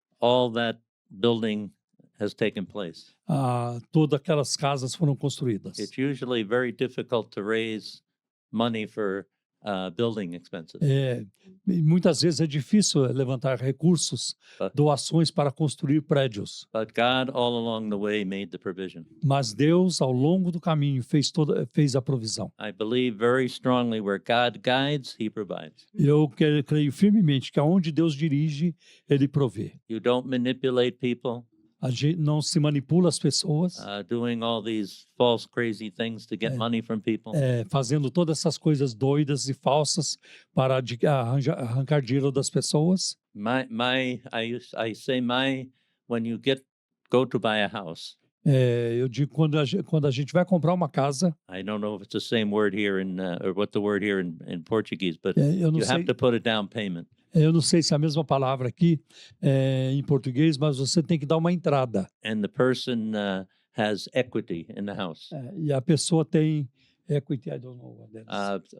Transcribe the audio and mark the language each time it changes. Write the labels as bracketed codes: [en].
[en] all that building has taken place. [pt] todas aquelas casas foram construídas. [en] It's usually very difficult to raise money for building expenses. [pt] E muitas vezes é difícil levantar recursos, doações para construir prédios. [en] But God, all along the way, made the provision. [pt] Mas Deus, ao longo do caminho, fez a provisão. [en] I believe very strongly where God guides, He provides. [pt] Eu creio firmemente que aonde Deus dirige, Ele provê. [en] You don't manipulate people, [pt] A gente não se manipula as pessoas, [en] doing all these false, crazy things to get money from people. [pt] fazendo todas essas coisas doidas e falsas para arrancar dinheiro das pessoas. [en] I say when you go to buy a house. [pt] Eu digo quando a gente vai comprar uma casa, [en] I don't know if it's the same word here or what the word here in Portuguese, but [pt] eu não [en] you [pt] sei. [en] have to put a down payment. [pt] Eu não sei se é a mesma palavra aqui em português, mas você tem que dar uma entrada. [en] And the person has equity in the house, [pt] E a pessoa tem equity, [en] I don't know what that is.